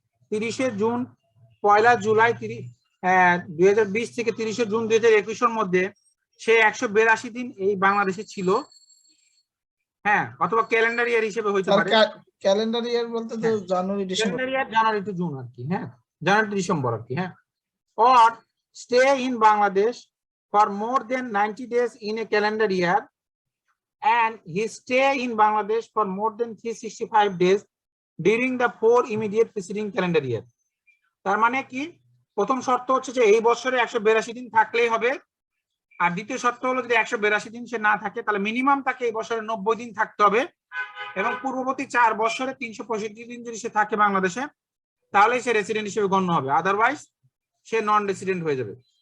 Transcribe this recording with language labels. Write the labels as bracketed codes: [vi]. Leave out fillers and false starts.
[bn] 30শে June, 1 July 2020 থেকে 30শে June 2021 মধ্যে সে 182 দিন এই বাংলাদেশে ছিল। হ্যাঁ, অথবা ক্যালেন্ডার ইয়ার হিসেবে হইতে পারে। ক্যালেন্ডার ইয়ার বলতে তো জানুয়ারি ডিসেম্বর, ক্যালেন্ডার ইয়ার জানুয়ারি টু জুন আর কি। হ্যাঁ, জানুয়ারি টু ডিসেম্বর আর কি। [en] হ্যাঁ, or stay in Bangladesh for more than 90 days in a calendar year, and he stay in Bangladesh for more than 365 days during the 4 immediate preceding calendar year. [bn] তার মানে কি, প্রথম শর্ত হচ্ছে যে এই বছরে 182 দিন থাকলেই হবে, আর দ্বিতীয় শর্ত হলো যদি 182 দিন সে না থাকে তাহলে মিনিমাম তাকে এই বছরে 90 দিন থাকতে হবে, এবং পূর্ববর্তী 4 বছরে 365 দিন যদি সে থাকে বাংলাদেশে তাহলে সে রেসিডেন্ট হিসেবে গণ্য হবে, আদারওয়াইজ সে নন রেসিডেন্ট হয়ে যাবে।